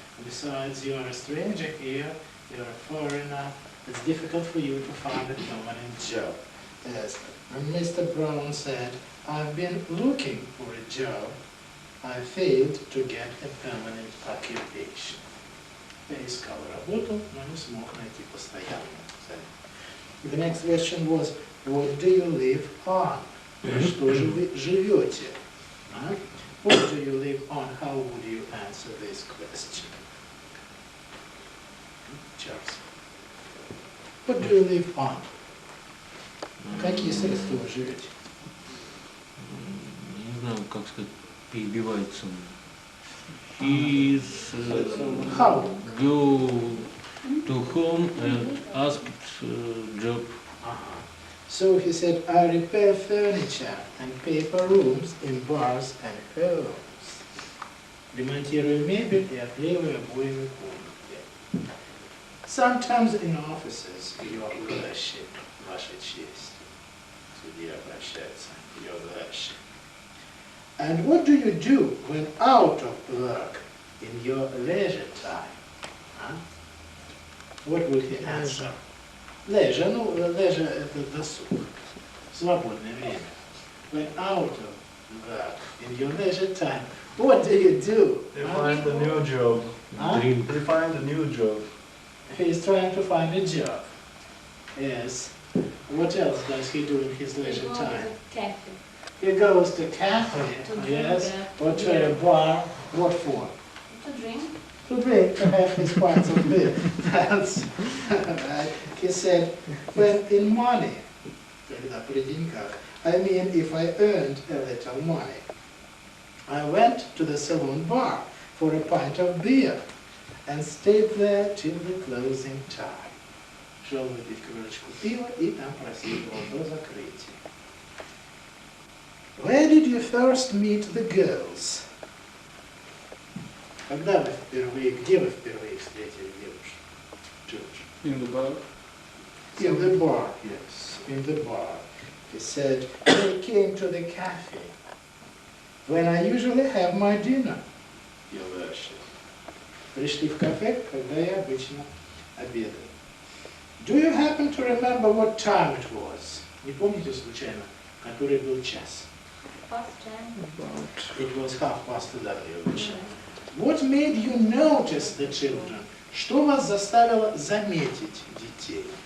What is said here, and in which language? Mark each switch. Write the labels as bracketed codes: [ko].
[en] Besides, you're a stranger here, you're a foreigner. It's difficult for you to find a permanent job. Yes. And Mr. Brown said, I've been looking for a job. I failed to get a permanent occupation. [ru] Я искал работу, но не смог найти постоянную цель. [en] The next question was, what do you live on? [ru] Что же вы живете? [en] What do you live on? How would you answer this question? Charles. What do you live on? [ru] Какие средства вы живете? Не знаю, как сказать, перебивается. [en] He's How? go to home and asked job. So he said, I repair furniture and paper rooms in bars and homes. [ru] Ремонтирую мебель и оклеиваю обоями комнаты. [en] Sometimes in offices, your worship, [ru] ваша честь. Судья обращается, [en] your worship. And what do you do when out of work in your leisure time? Huh? What would he answer? [ru] Leisure, ну, leisure это досуг, свободное время. [en] When out of work in your leisure time, what do you do? They Huh? find a new job. Huh? Dream. They find a new job. He's trying to find a job. Yes. What else does he do in his leisure time? Cafe. He goes to cafe, To drink, yes, yeah. or to a bar. What for? To drink. To drink, to have his pints of beer. That's right. He said, when in money, [ru] когда при деньгах, [en] I mean if I earned a little money, I went to the saloon bar for a pint of beer and stayed there till the closing time. [ru] Шел выпить кружечку пива и там просидел до закрытия. [en] Where did you first meet the girls? [ru] Где вы впервые встретили девушек? [en] George. In the bar. In the bar, yes, in the bar. He said, they came to the cafe when I usually have my dinner, Your Worship. [ru] Пришли в кафе, когда я обычно обедаю. [en] Do you happen to remember what time it was? [ru] Не помните случайно, который был час? [en] Past 10. It was 11:30, Your Worship. What made you notice the children? [ru] Что вас заставило заметить детей?